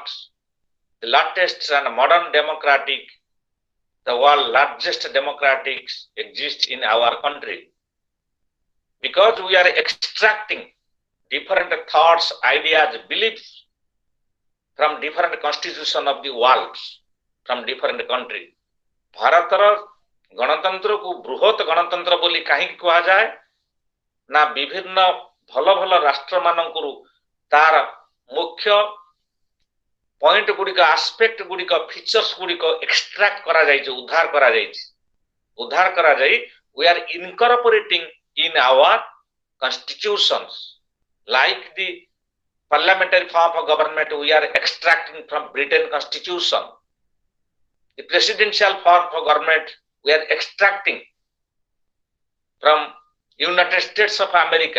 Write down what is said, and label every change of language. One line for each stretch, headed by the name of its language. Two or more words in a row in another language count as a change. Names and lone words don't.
English: The latest and modern democratic, the world largest democratics exist in our country. Because we are extracting different thoughts, ideas, beliefs from different constitution of the world, from different country.
Odia: ଭାରତର ଗଣତନ୍ତ୍ରକୁ ବୃହତ ଗଣତନ୍ତ୍ର ବୋଲି କାହିଁକି କୁହାଯାଏ ନା ବିଭିନ୍ନ ଭଲ ଭଲ ରାଷ୍ଟ୍ରମାନଙ୍କରୁ ତାର ମୁଖ୍ୟ ପଏଣ୍ଟ ଗୁଡ଼ିକ ଆସ୍ପେକ୍ଟ ଗୁଡ଼ିକ ଫିଚର୍ସ ଗୁଡ଼ିକ ଏକ୍ସଟ୍ରାକ୍ଟ କରାଯାଇଛି ଉଦ୍ଧାର କରାଯାଇ
English: we are incorporating in our constitutions like the parliamentary form of government we are extracting from Britain constitution. The presidential form of government we are extracting from United States of America.